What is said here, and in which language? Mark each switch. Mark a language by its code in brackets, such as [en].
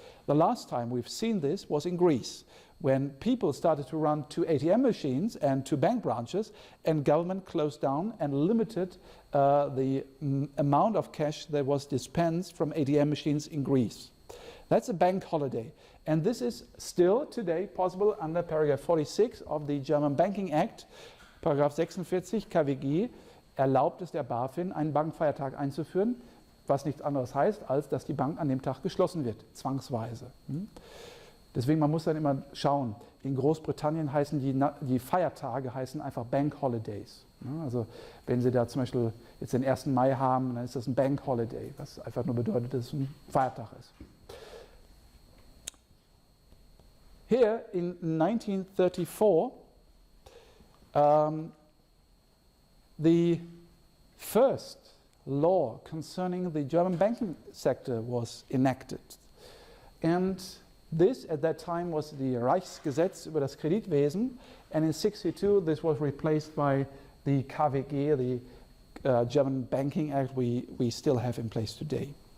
[en] The last time we've seen this was in Greece, when people started to run to ATM machines and to bank branches, and government closed down and limited the amount of cash that was dispensed from ATM machines in Greece. That's a bank holiday. And this is still today possible under paragraph 46 of the German Banking Act. [de] Paragraph 46 KWG erlaubt es der BaFin, einen Bankfeiertag einzuführen, was nichts anderes heißt, als dass die Bank an dem Tag geschlossen wird, zwangsweise. Deswegen, man muss dann immer schauen. In Großbritannien heißen die Feiertage heißen einfach Bank Holidays. Also wenn Sie da zum Beispiel jetzt den 1. Mai haben, dann ist das ein Bank Holiday, was einfach nur bedeutet, dass es ein Feiertag ist. [en] Here in 1934, the first law concerning the German banking sector was enacted. And this at that time was the Reichsgesetz über das Kreditwesen, and in 1962 this was replaced by the KWG, the German Banking Act we still have in place today.